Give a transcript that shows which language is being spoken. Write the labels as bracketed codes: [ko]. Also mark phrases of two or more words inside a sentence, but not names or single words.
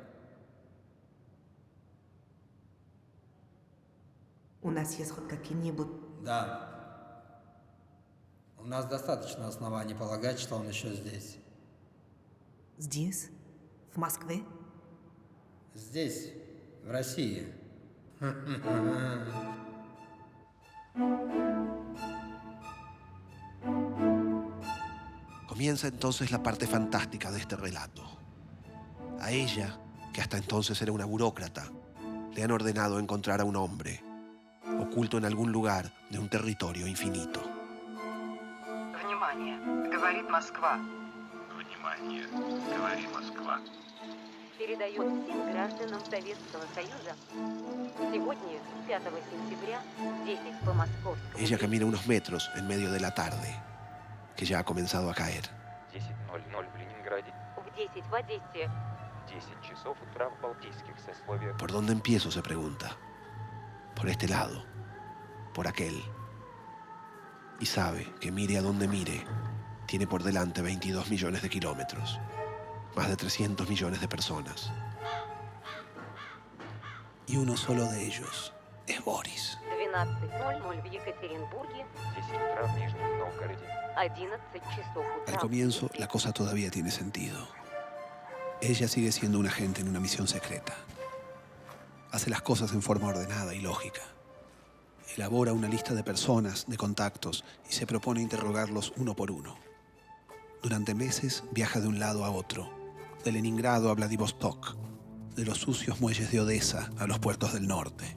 [ru] У нас есть хоть какие-нибудь... Да. У нас достаточно оснований полагать, что он еще здесь. Здесь? В Москве? Здесь, в России. [es] Comienza entonces la parte fantástica de este relato. A ella, que hasta entonces era una burócrata, le han ordenado encontrar a un hombre, oculto en algún lugar de un territorio infinito. [ru] Внимание, говорит Москва. Внимание, говорит Москва. Передает всем гражданам Советского Союза. Сегодня, 5 сентября, 10 по московскому. [es] Ella camina unos metros en medio de la tarde, que ya ha comenzado a caer. [ru] 10:00 в Ленинграде. В 10 в Одессе. 10 часов утра в Балтийских сословиях. [es] ¿Por dónde empiezo?, se pregunta. Por este lado, por aquel. Y sabe que mire a donde mire, tiene por delante 22 millones de kilómetros, más de 300 millones de personas. Y uno solo de ellos es Boris. [ru] 12:00 в Екатеринбурге. 10 утра в Нижнем Новгороде. 11 часов утра. [es] Al comienzo, la cosa todavía tiene sentido. Ella sigue siendo un agente en una misión secreta. Hace las cosas en forma ordenada y lógica. Elabora una lista de personas, de contactos, y se propone interrogarlos uno por uno. Durante meses viaja de un lado a otro, de Leningrado a Vladivostok, de los sucios muelles de Odessa a los puertos del norte.